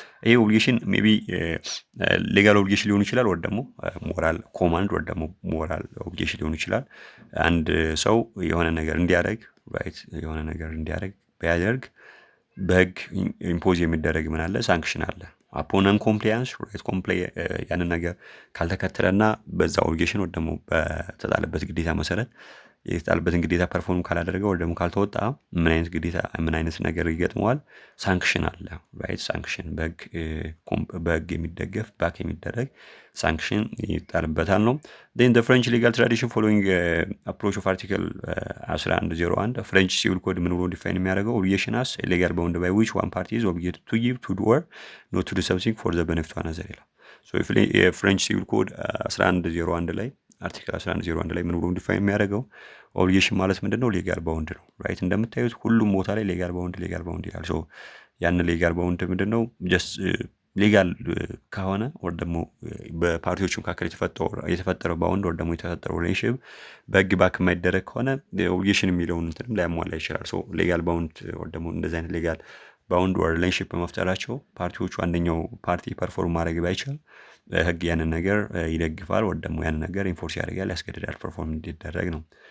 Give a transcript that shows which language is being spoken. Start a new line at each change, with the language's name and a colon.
Amharic: ይሄ ኦብሊጌሽን ሜቢ ሌጋል ኦብሊጌሽን ሊሆን ይችላል ወይ ደግሞ ሞራል ኮማንድ ወይ ደግሞ ሞራል ኦብሊጌሽን ሊሆን ይችላል። አንድ ሰው የሆነ ነገር እንዲያደርግ ራይት የሆነ ነገር እንዲያደርግ ቢያደርግ በህግ ኢምፖዝ የሚደረግ ምን አለ? ሳንክሽን አለ። አፖን ነን ኮምፕላያንስ ራይት ያንን ነገር ካልተከተለና በዛ ኦብሊጌሽን ወይ ደግሞ በተጣለበት ግዴታ መሰረት የተጣለበትን ግዴታ ፐርፎርም ካላደረገ ወይ ደግሞ ካልተወጣ ምን አይነት ነገር ይገጥመዋል? ሳንክሽን አለ ራይት። ሳንክሽን በህግ የሚደገፍ ባክ የሚደረግ ሳንክሽን ይጣልበታል ነው።
English: then the French legal tradition following approach of article 1101
Amharic: ፍሬንች ሲቪል ኮድ ምን ብሎ ዲፋይን የሚያደርገው
English: obligation as a legal bound by which one party is obligated to give to do or not to do something for the benefit of another
Amharic: ይላል። የፍሬንች ሲቪል ኮድ 1101 ላይ አርቲክል 1101 ላይ ምን ብሎ ዲፋይን የሚያደርገው ኦብሊጌሽን ማለት ምንድነው? ሌጋል ባውንድ ነው ራይት። እንደምታዩት ሁሉም ቦታ ላይ ሌጋል ባውንድ ይላል። ያን ሌጋል ባውንድ ምንድነው? ጀስት ሌጋል ከሆነ ወይ ደግሞ በፓርቲዎቹ መካከል የተፈጠረው ባውንድ ወይ ደግሞ የተፈጠረው ሪሌሽንሺፕ በህግ ባክ የማይደረግ ከሆነ ኦብሊጌሽን የሚለውን እንትንም ላያሟላ ይችላል። ሌጋል ባውንድ ወይ ደግሞ እንደዚህ አይነት ሌጋል ባውንድ ወይ ሪሌሽንሺፕ በመፍጠራቸው ፓርቲዎቹ አንደኛው ፓርቲ ፐርፎርም ማድረግ ባይችል ህግ ያንን ነገር ይደግፋል ወይ ደግሞ ያንን ነገር ኢንፎርስ ያደርጋል፣ ያስገድዳል ፐርፎርም እንዲደረግ ነው።